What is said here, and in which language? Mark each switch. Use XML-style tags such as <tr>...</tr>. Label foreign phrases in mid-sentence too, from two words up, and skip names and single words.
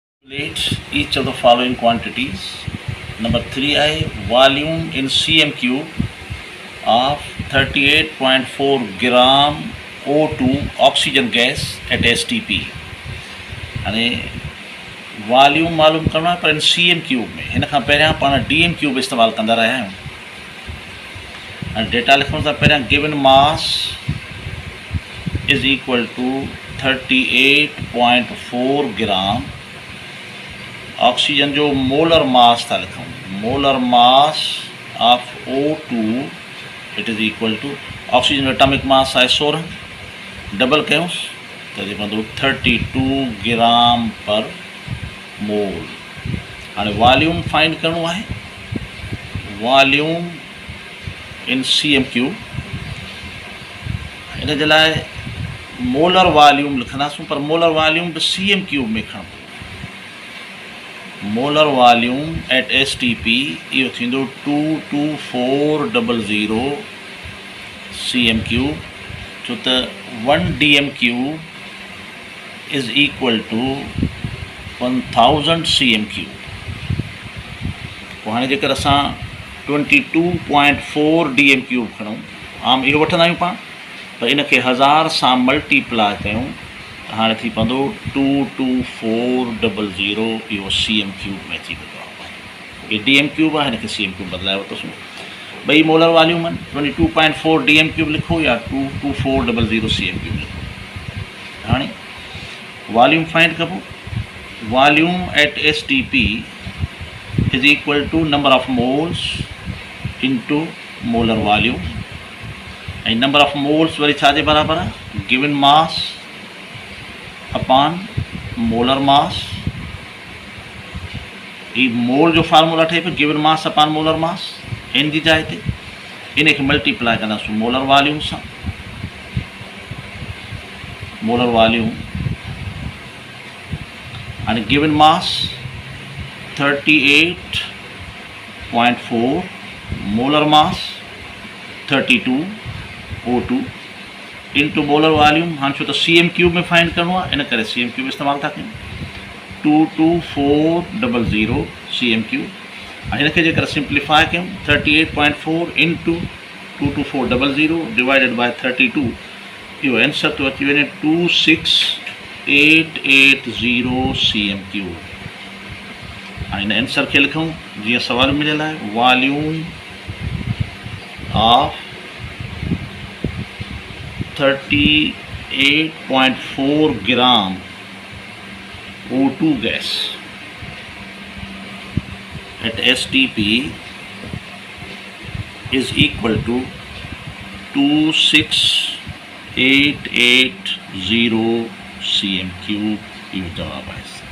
<en>Calculate each of the following quantities. Number 3i, volume in cm cube of 38.4 gram O2 oxygen gas at STP.</en> <sd>यानी वॉल्यूम मालूम करना है पर</sd> <en>in CM cube</en> <sd>में हिन खां पहिरियां पाण</sd> <en>DM cube</en> <sd>इस्तेमालु कंदा रहिया आहियूं ऐं डेटा लिखण सां पहिरियां</sd> <en>given mass is equal to</en> <sd>38.4</sd> <en>gram oxygen</en> <sd>जो</sd> <en>molar mass</en> <sd>था लिखूं</sd> <en>molar mass of O2 it is equal to</en> <sd>ऑक्सीजन जो</sd> <en>atomic mass</en> <sd>आहे 16 डबल कयूंसि त पवंदो 32</sd> <en>gram per mole.</en> <sd>हाणे</sd> <en>volume find</en> <sd>करिणो आहे</sd> <en>volume in CM cube</en> <sd>इन जे लाइ</sd> <en>molar volume</en> <sd>लिखंदासीं पर</sd> <en>molar volume</en> <sd>बि</sd> <en>CM cube</en> <sd>में खणबो</sd> <en>molar volume at STP</en> <sd>इहो थींदो 22400</sd> <en>CM cube</en> <sd>छो त 1</sd> <en>DM cube is equal to 1000 CM cube.</en> <sd>पोइ हाणे जेकर असां 22.4</sd> <en>DM cube</en> <sd>खणूं आम इहो वठंदा आहियूं पाण पर इनखे 1000 सां मल्टीप्लाई कयूं हाणे थी पवंदो 22400 इहो</sd> <en>CM cube</en> <sd>में थी वेंदो आहे। इहो</sd> <en>DM cube</en> <sd>आहे हिनखे</sd> <en>CM cube</en> <sd>बदिलाए वरितोसीं ॿई</sd> <en>molar volume</en> <sd>आहिनि 22.4</sd> <en>DM cube</en> <sd>लिखो या 22400</sd> <en>CM cube</en> <sd>लिखो। हाणे</sd> <en>volume find</en> <sd>कबो</sd> <en>volume at STP is equal to number of moles into molar volume</en> <sd>ऐं</sd> <en>number of moles</en> <sd>वरी छाजे बराबरि आहे</sd> <en>given mass upon molar mass.</en> <sd>ही मोल जो फार्मूला ठहे पियो</sd> <en>given mass upon molar mass</en> <sd>इन जी जाइ ते इनखे मल्टीप्लाई कंदासीं</sd> <en>molar volume</en> <sd>सां</sd> <en>molar volume</en> <sd>हाणे</sd> <en>given mass</en> <sd>38.4</sd> <en>molar mass 32 O2 into molar volume</en> <sd>हाणे छो त</sd> <en>CM cube</en> <sd>में फाइंड करिणो आहे इन करे</sd> <en>CM cube</en> <sd>इस्तेमालु था कयूं 22400</sd> <en>CM cube</en> <sd>हाणे हिनखे जेकर सिंप्लीफाई कयूं</sd> <en>38.4 into 22400 divided by 32</en> <sd>इहो आंसर तो अची वञे 26880</sd> <en>CM cube.</en> <sd>हाणे हिन आंसर खे लिखूं जीअं सवाल मिलियल आहे</sd> <en>volume of 38.4 gram O2 gas at STP is equal to 26880 CM cube</en> <sd>इहो जवाब आहे।</sd>